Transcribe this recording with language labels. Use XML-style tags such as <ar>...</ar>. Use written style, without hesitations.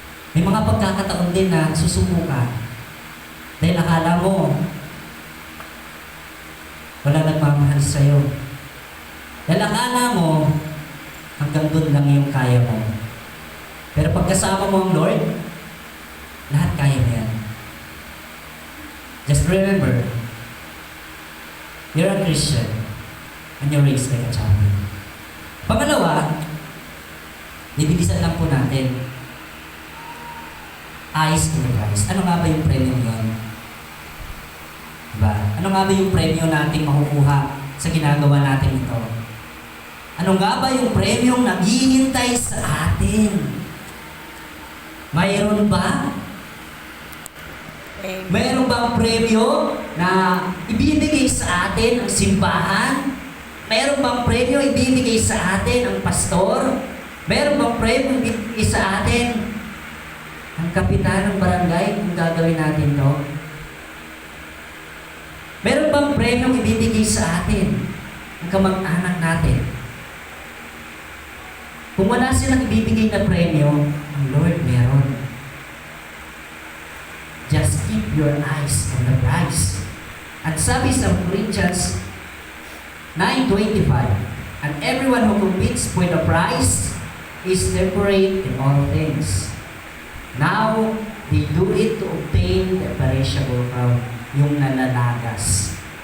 <tl>May mga pagkakataon din na susuko ka dahil akala mo wala nagmamahal sa'yo. Dahil akala mo hanggang doon lang yung kaya mo. Pero pagkasama mo ang Lord, lahat kaya mo yan.</tl> <en>Just remember, you're a Christian and you're raised like a champion.</en> <tl>Pangalawa, bibilisan lang po natin.</tl> <en>Eyes to the prize.</en> <tl>Ano nga ba yung premyo yun? Diba? Ano nga ba yung premyo nating makukuha sa ginagawa natin ito? Ano nga ba yung premyong naghihintay sa atin? Mayroon ba? Mayroon bang premyo na ibibigay sa atin ang simbahan? Mayroon bang premyo ibibigay sa atin ang pastor? Mayroon bang premyo ibibigay sa atin ang kapitan ng barangay kung gagawin natin to? Meron bang premyong ibibigay sa atin ang kamag-anak natin? Kung wala silang ibibigay na premyo, ang Lord meron.</tl> <en>Just keep your eyes on the prize.</en> <tl>At sabi sa</tl> <en>Corinthians 9:25, and everyone who competes for the prize is temperate in all things. Now, they do it to obtain the perishable crown,</en> <tl>yung nananagas.</tl>